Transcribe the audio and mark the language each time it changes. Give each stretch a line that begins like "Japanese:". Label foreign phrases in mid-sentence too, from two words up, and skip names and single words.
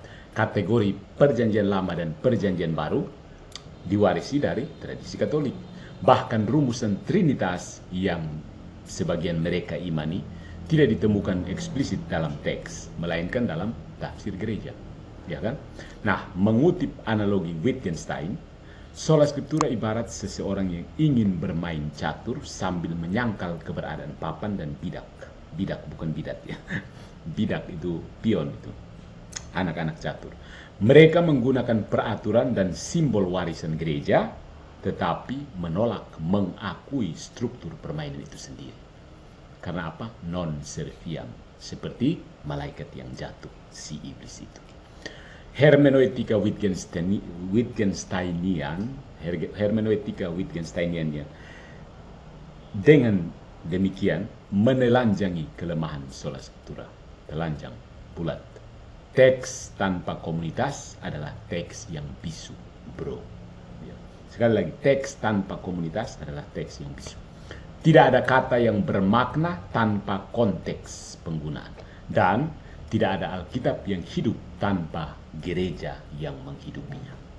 Indonesian: Kategori Perjanjian Lama dan Perjanjian Baru diwarisi dari tradisi Katolik. Bahkan rumusan Trinitas yang sebagian mereka imani tidak ditemukan eksplisit dalam teks, melainkan dalam tafsir gereja. Ya kan? Nah, mengutip analogi Wittgenstein,
Latin: sola scriptura
Indonesian: ibarat seseorang yang ingin bermain catur sambil menyangkal keberadaan papan dan bidak. Bidak bukan bidat, ya. Bidak itu pion, itu anak-anak catur. Mereka menggunakan peraturan dan simbol warisan gereja tetapi menolak mengakui struktur permainan itu sendiri. Karena apa?
Latin: Non-serviam,
Indonesian: seperti malaikat yang jatuh, si iblis itu. Hermeneutika Wittgensteiniannya dengan demikian menelanjangi kelemahan
Latin: sola scriptura.
Indonesian: Telanjang, bulat. Teks tanpa komunitas adalah teks yang bisu, bro. Sekali lagi, teks tanpa komunitas adalah teks yang bisu. Tidak ada kata yang bermakna tanpa konteks penggunaan. Dan tidak ada Alkitab yang hidup tanpa gereja yang menghidupinya.